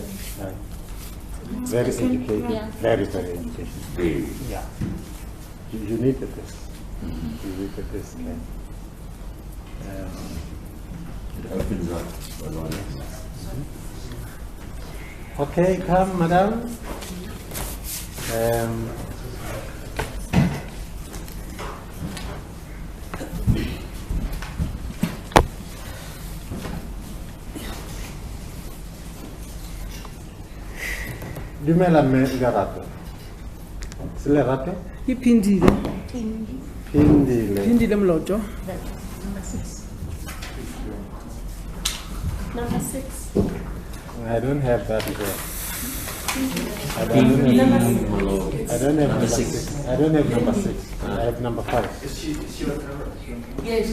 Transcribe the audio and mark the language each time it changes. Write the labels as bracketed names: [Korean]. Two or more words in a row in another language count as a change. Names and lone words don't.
[English] Very educated. Yeah. Very educated. Very. Yeah. You needed this. You needed this. It opens up a lot. Okay, come, madam. [Southern Sotho] Dumela mme Lerato. Se Lerato? Iphindile Phindile. Mlojo. [English] Number 6. I don't have that there. I Number don't have number 6. 6. I don't have number 6. I have number 5. Is she on camera? Yes.